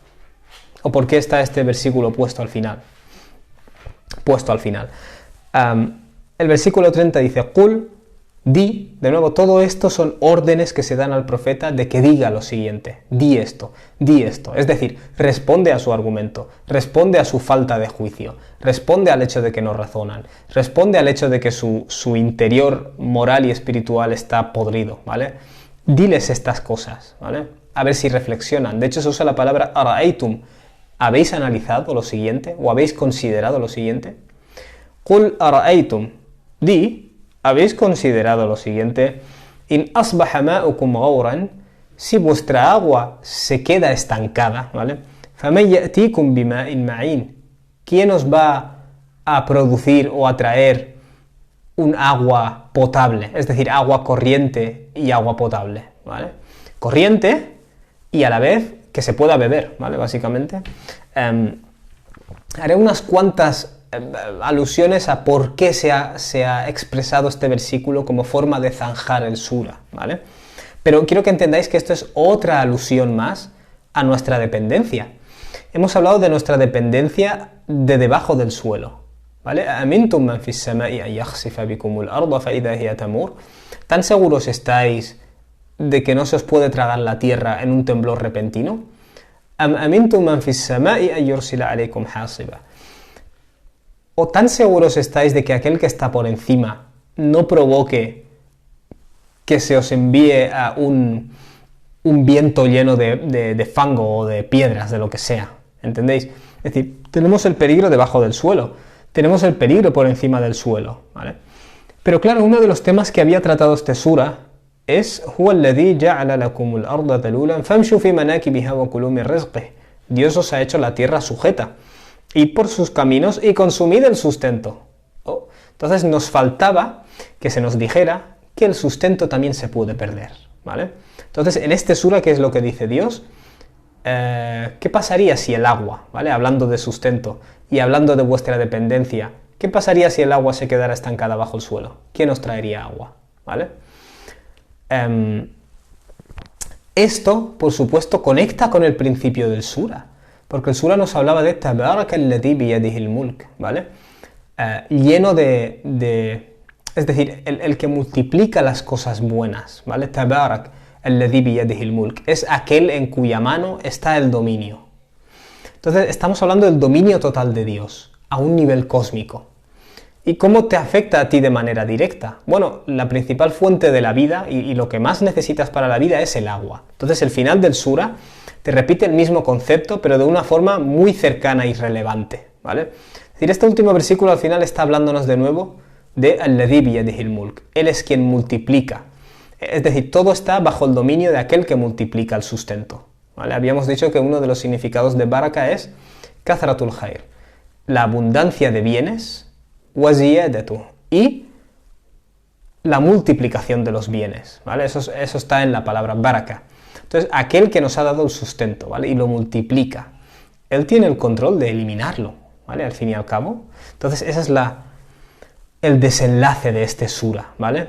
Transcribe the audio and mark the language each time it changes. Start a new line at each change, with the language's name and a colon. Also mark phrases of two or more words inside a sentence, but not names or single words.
Spanish: ¿O por qué está este versículo puesto al final? El versículo 30 dice, Qul, di, de nuevo, todo esto son órdenes que se dan al profeta de que diga lo siguiente, di esto, es decir, responde a su argumento, responde a su falta de juicio, responde al hecho de que no razonan, responde al hecho de que su interior moral y espiritual está podrido, ¿vale? Diles estas cosas, ¿vale? A ver si reflexionan. De hecho se usa la palabra ara'aytum, ¿habéis analizado lo siguiente? ¿O habéis considerado lo siguiente?
Arabic: قل أرأيتم,
Spanish: di, ¿habéis considerado lo siguiente?
Arabic: إن أصبح ماؤكم غورا,
Spanish: si vuestra agua se queda estancada, ¿vale?
Arabic: فمن يأتيكم بماء معين,
Spanish: ¿quién os va a producir o a traer un agua potable? Es decir, agua corriente y agua potable, ¿vale? Corriente y a la vez que se pueda beber, ¿vale? Básicamente. Haré unas cuantas alusiones a por qué se ha expresado este versículo como forma de zanjar el sura, ¿vale? Pero quiero que entendáis que esto es otra alusión más a nuestra dependencia. Hemos hablado de nuestra dependencia de debajo del suelo, ¿vale?
Arabic: أَأَمِنْتُمْ مَنْ فِي السَّمَاءِ أَنْ يَخْسِفَ بِكُمُ الْأَرْضَ فَإِذَا هِيَ تَمُورُ.
Spanish: ¿Tan seguros estáis de que no se os puede tragar la tierra en un temblor repentino?
Arabic: أَمْ أَمِنْتُمْ مَنْ فِي السَّمَاءِ أَنْ يُرْسِلَ عَلَيْكُمْ حَاصِبًا.
Spanish: ¿O tan seguros estáis de que aquel que está por encima no provoque que se os envíe a un viento lleno de fango o de piedras, de lo que sea? ¿Entendéis? Es decir, tenemos el peligro debajo del suelo, tenemos el peligro por encima del suelo, ¿vale? Pero claro, uno de los temas que había tratado este sura es
Arabic: هُوَ الَّذِي جَعَلَ لَكُمُ الْأَرْضَ ذَلُولًا فَامْشُوا فِي مَنَاكِبِهَا وَكُلُوا مِنْ رِزْقِهِ.
Spanish: Dios os ha hecho la tierra sujeta. Id por sus caminos y consumid el sustento. Oh, entonces nos faltaba que se nos dijera que el sustento también se puede perder, ¿vale? Entonces en este sura, ¿qué es lo que dice Dios? ¿Qué pasaría si el agua, ¿vale? Hablando de sustento y hablando de vuestra dependencia, ¿qué pasaría si el agua se quedara estancada bajo el suelo? ¿Quién os traería agua? ¿Vale? Esto, por supuesto, conecta con el principio del sura, porque el sura nos hablaba de
Arabic: تبارك الذي بيده الملك,
Spanish: ¿vale? Lleno es decir, el que multiplica las cosas buenas, ¿vale?
Arabic: تبارك الذي بيده الملك,
Spanish: es aquel en cuya mano está el dominio. Entonces estamos hablando del dominio total de Dios, a un nivel cósmico. ¿Y cómo te afecta a ti de manera directa? Bueno, la principal fuente de la vida y lo que más necesitas para la vida es el agua. Entonces el final del sura te repite el mismo concepto, pero de una forma muy cercana y relevante, ¿vale? Es decir, este último versículo al final está hablándonos de nuevo de
Arabic: الذي بيده الملك.
Spanish: Él es quien multiplica. Es decir, todo está bajo el dominio de aquel que multiplica el sustento, ¿vale? Habíamos dicho que uno de los significados de baraka es
Arabic: كثرة الخير,
Spanish: la abundancia de bienes,
Arabic: وزيادة,
Spanish: y la multiplicación de los bienes, ¿vale? Eso está en la palabra baraka. Entonces, aquel que nos ha dado el sustento, ¿vale? Y lo multiplica, él tiene el control de eliminarlo, ¿vale? Al fin y al cabo. Entonces, ese es el desenlace de este sura, ¿vale?